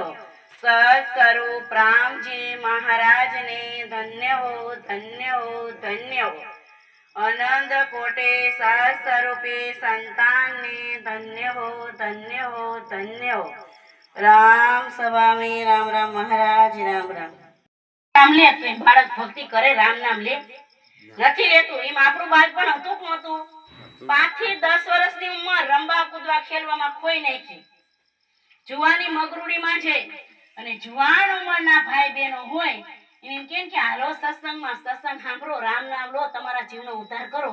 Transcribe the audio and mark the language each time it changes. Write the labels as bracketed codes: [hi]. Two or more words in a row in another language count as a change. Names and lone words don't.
[gu] સત્સ્વરૂપ રામજી મહારાજ ને ધન્ય હો, ધન્ય હો, ધન્ય હો। અનંત કોટે સત્સ્વરૂપે સંતાન ને ધન્ય હો, ધન્ય હો, ધન્ય હો। રામ સભા માં રામ રામ મહારાજ રામ રામ। નામ લે તો બાળક ભક્તિ કરે, રામ નામ લે નથી લેતું। એમ આપણું બાળપણ હતું કે નહોતું? 5 થી 10 વર્ષની ઉંમર રમવા કૂદવા ખેલવામાં ખોઈ નાખી। જુવાની મગરૂડીમાં છે અને જુવાન ઉંમરના ભાઈ બહેનો હોય એને કેમ કે હાલો સત્સંગમાં, સત્સંગ સાંભળો, રામ નામ લો, તમારા જીવનો ઉદ્ધાર કરો।